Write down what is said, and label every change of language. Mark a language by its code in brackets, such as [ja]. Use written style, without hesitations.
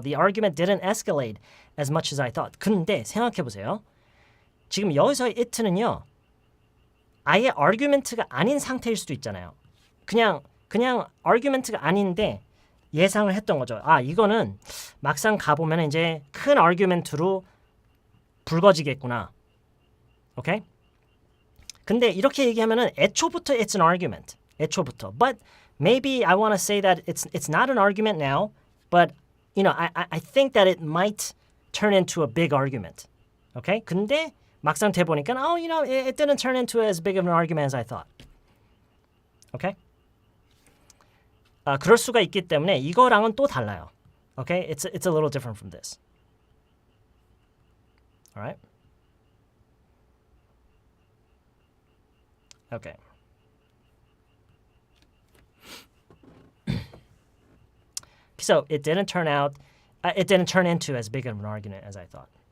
[en] The argument didn't escalate as much as I thought. [ko] 근데 생각해 보세요. 지금 여기서의 it는요. 아예 argument가 아닌 상태일 수도 있잖아요. 그냥 argument가 아닌데 예상을 했던 거죠. 이거는 막상 가보면 이제 큰 argument로 불거지겠구나. 오케이? 근데 이렇게 얘기하면은 애초부터 [en] it's an argument. [ko] 애초부터. [en] But maybe I want to say that it's not an argument now, but I think that it might turn into a big argument. Okay? [ko] 근데 막상 돼 보니까 [en] it didn't turn into as big of an argument as I thought. Okay? [ko] 그럴 수가 있기 때문에 이거랑은 또 달라요. [en] Okay? It's a little different from this. All right? Okay. So it didn't turn into as big of an argument as I thought.